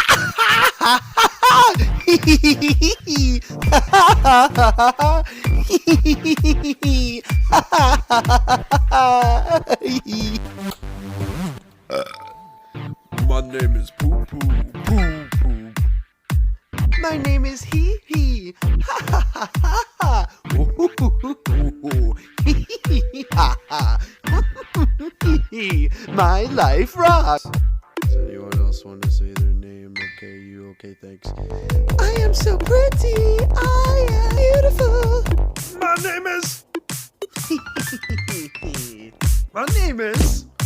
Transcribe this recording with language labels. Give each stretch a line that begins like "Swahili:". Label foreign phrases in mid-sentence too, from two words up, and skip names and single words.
English: My name is Poo Poo Poo Poo. My name is Hee Hee. Ha ha ha ha ha. Ha ha. My life rocks. Does anyone else want to say their name? Okay, you okay? Thanks. I am so pretty. I am beautiful. My name is. My name is.